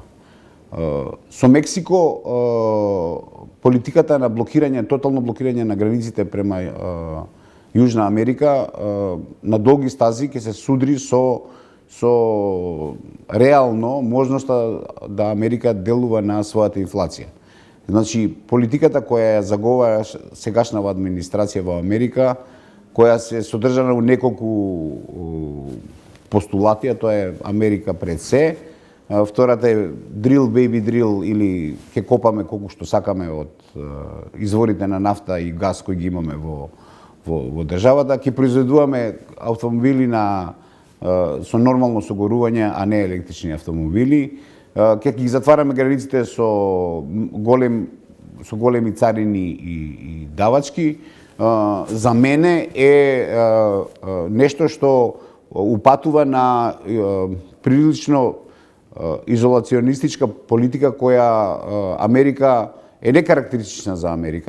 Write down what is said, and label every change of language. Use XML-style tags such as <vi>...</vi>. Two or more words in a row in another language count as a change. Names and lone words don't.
<mk>Со Мексико политиката на блокирање, тотално блокирање на границите према Јужна Америка на долги стази ќе се судри со реално можноста да Америка делува на својата инфлација. Значи, политиката која ја заговара сегашнава администрација во Америка, која се содржана у неколку постулати, тоа е Америка пред се. Втората е</mk> <en>drill baby drill,</en> <mk>или ќе копаме колку што сакаме од изворите на нафта и газ кои ги имаме во државата, ќе произведуваме автомобили со нормално согорување, а не електрични автомобили. ќе ги затвараме границите со големи царини и давачки, за мене е нешто што упатува на прилично изолационистичка политика која Америка е некарактеристична за Америка.</mk>